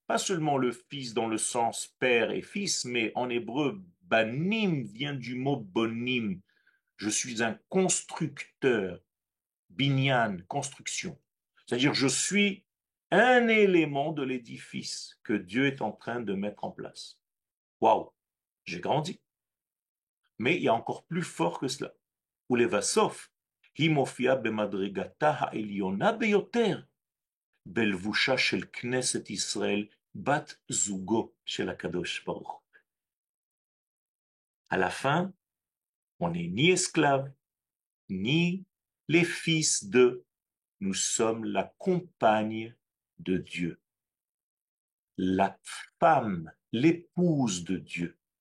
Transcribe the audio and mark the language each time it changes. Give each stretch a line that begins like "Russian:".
French: Pas seulement le fils dans le sens père et fils, mais en hébreu, banim vient du mot bonim. Je suis un constructeur, binyan, construction. C'est-à-dire, je suis un élément de l'édifice que Dieu est en train de mettre en place. Waouh, j'ai grandi. Mais il y a encore plus fort que cela.
Hebrew: ולבסוף, היא מופיעה במדרגתה העליונה ביותר בלבושה של כנסת ישראל, בת זוגו של הקדוש ברוך הוא.
French: À la fin, on n'est ni esclave, ni les fils de, nous sommes la compagne de Dieu, la femme, l'épouse de Dieu.